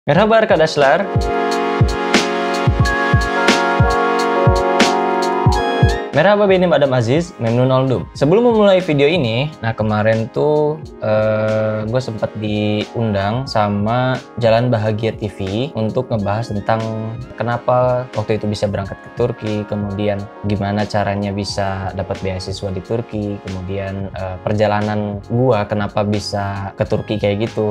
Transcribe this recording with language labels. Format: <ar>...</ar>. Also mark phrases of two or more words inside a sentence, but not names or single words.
<tr>Merhaba arkadaşlar. Merhaba, benim Adam Aziz, memnun oldum.</tr> <id>Sebelum memulai video ini, kemarin tuh gue sempat diundang sama Jalan Bahagia TV untuk ngebahas tentang kenapa waktu itu bisa berangkat ke Turki, kemudian gimana caranya bisa dapat beasiswa di Turki, kemudian perjalanan gua kenapa bisa ke Turki kayak gitu.</id>